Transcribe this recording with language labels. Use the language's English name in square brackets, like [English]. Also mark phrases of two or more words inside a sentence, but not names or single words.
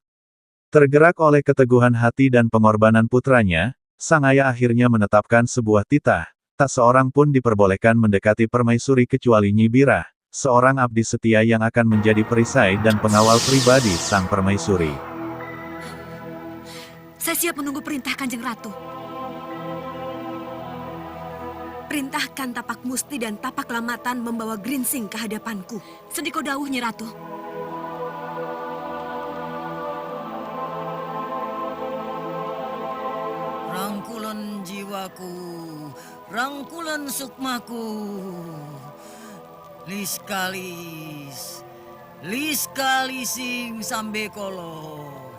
[Indonesian] Tergerak oleh keteguhan hati dan pengorbanan putranya, sang ayah akhirnya menetapkan sebuah titah, tak seorang pun diperbolehkan mendekati permaisuri kecuali Nyi Birah, seorang abdi setia yang akan menjadi perisai dan pengawal pribadi sang permaisuri. Saya siap menunggu perintah Kanjeng Ratu. Perintahkan tapak musti dan tapak lamatan membawa Gringsing ke hadapanku. [Javanese] Sendiko dawuh, Nyi Ratu. [Indonesian] Rangkulan jiwaku, rangkulan sukmaku. Liskalis, liskalising sambe kolo.